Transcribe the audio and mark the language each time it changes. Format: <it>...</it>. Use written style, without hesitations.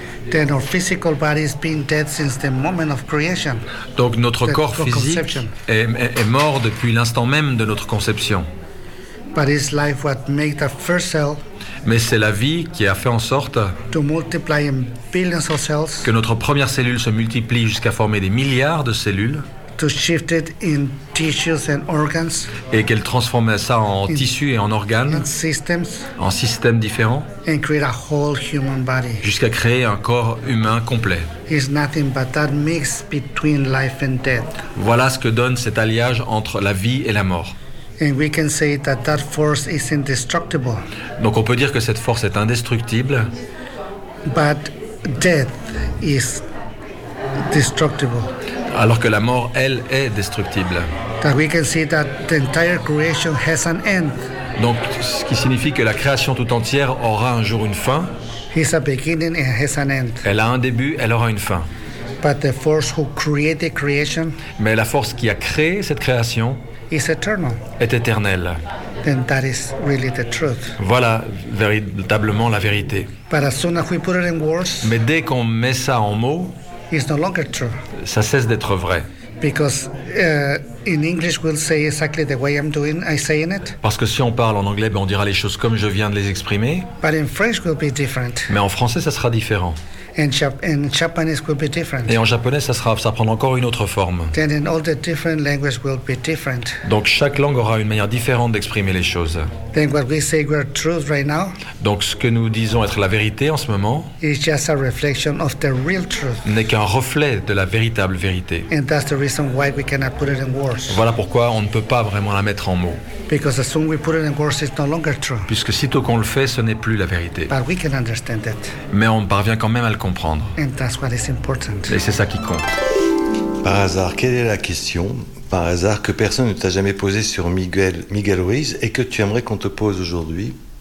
<en>Then our physical body has been dead since the moment of creation.</en> <fr>Donc notre corps physique est mort depuis l'instant même de notre conception.</fr> <en>But it's life what made the first cell.</en> <fr>Mais c'est la vie qui a fait en sorte</fr> <en>to multiply in billions of cells.</en> <fr>Que notre première cellule se multiplie jusqu'à former des milliards de cellules.</fr> <en>To shift it in tissues and organs.</en> <fr>Et qu'elle transformait ça en tissus et en organes.</fr> <en>In systems.</en> <fr>En systèmes différents.</fr> <en>And create a whole human body.</en> <fr>Jusqu'à créer un corps humain complet.</fr> <en>It's nothing but that mix between life and death.</en> <fr>Voilà ce que donne cet alliage entre la vie et la mort.</fr> <en>And we can say that that force is indestructible.</en> <fr>Donc on peut dire que cette force est indestructible.</fr> <en>But death is destructible.</en> <fr>Alors que la mort, elle, est destructible.</fr> <en>That we can see that the entire creation has an end.</en> <fr>Donc, ce qui signifie que la création tout entière aura un jour une fin.</fr> <en>It's a beginning and has an end.</en> <fr>Elle a un début, elle aura une fin.</fr> <en>But the force who created creation.</en> <fr>Mais la force qui a créé cette création.</fr> <en>Is eternal.</en> <fr>Est éternelle.</fr> <en>Then that is really the truth.</en> <fr>Voilà véritablement la vérité.</fr> <en>But as soon as we put it in words.</en> <fr>Mais dès qu'on met ça en mots.</fr> <en>It's no longer true.</en> <fr>Ça cesse d'être vrai.</fr> <en>Because in English we'll say exactly the way I'm saying it.</en> <fr>Parce que si on parle en anglais, ben on dira les choses comme je viens de les exprimer.</fr> <en>But in French will be different.</en> <fr>Mais en français, ça sera différent.</fr> <en>In Japanese will be different.</en> <fr>Et en japonais, ça prend encore une autre forme.</fr> <en>Then in all the different languages will be different.</en> <fr>Donc chaque langue aura une manière différente d'exprimer les choses.</fr> <en>Then what we say we're truth right now.</en> <fr>Donc ce que nous disons être la vérité en ce moment.</fr> <en>Is just a reflection of the real truth.</en> <fr>N'est qu'un reflet de la véritable vérité.</fr> <en>And that's the reason why we cannot put it in words.</en> <fr>Voilà pourquoi on ne peut pas vraiment la mettre en mots.</fr> <en>Because as soon we put it in words, it's no longer true.</en> <fr>Puisque sitôt qu'on le fait, ce n'est plus la vérité.</fr> <en>But we can understand that.</en> <fr>Mais on parvient quand même à le comprendre.</fr> <en>And that's what is important.</en> <fr>Et c'est ça qui compte. Par hasard, quelle est la question, par hasard, que personne ne t'a jamais posée sur Miguel Ruiz et que tu aimerais qu'on te pose aujourd'hui?</fr>